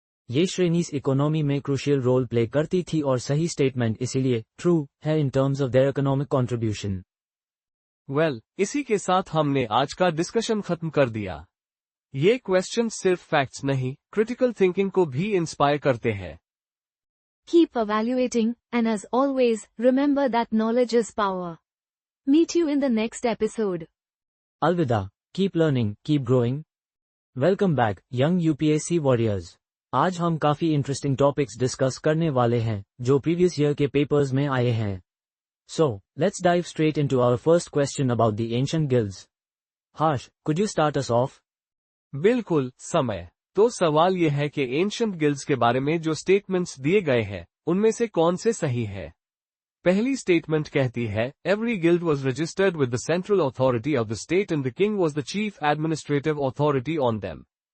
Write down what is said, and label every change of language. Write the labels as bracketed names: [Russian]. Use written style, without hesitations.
[Hindi] ये श्रेणीज इकोनॉमी में crucial role play करती थी और सही स्टेटमेंट इसीलिए ट्रू है [English] In terms of their economic contribution. [Hindi] Well, इसी के साथ हमने आज का डिस्कशन खत्म कर दिया। ये क्वेश्चन सिर्फ फैक्ट्स नहीं, क्रिटिकल थिंकिंग को भी इंस्पायर करते हैं। [English] Keep evaluating, and as always, remember that knowledge is power. Meet you in the next episode. [Hindi] अलविदा, [English] keep learning, keep growing. Welcome back, young UPSC warriors. [Hindi] आज हम काफी इंटरेस्टिंग टॉपिक्स डिस्कस करने वाले हैं जो प्रीवियस ईयर के पेपर्स में आए हैं। [English] So, let's dive straight into our first question about the ancient guilds. Harsh, could you start us off? [Hindi] बिल्कुल, समय। तो सवाल यह है कि एंशिएंट गिल्ड्स के बारे में जो स्टेटमेंट्स दिए गए हैं, उनमें से कौन से सही है? पहली स्टेटमेंट कहती है, [English] Every guild was registered with the central authority of the state and the king was the chief administrative authority on them.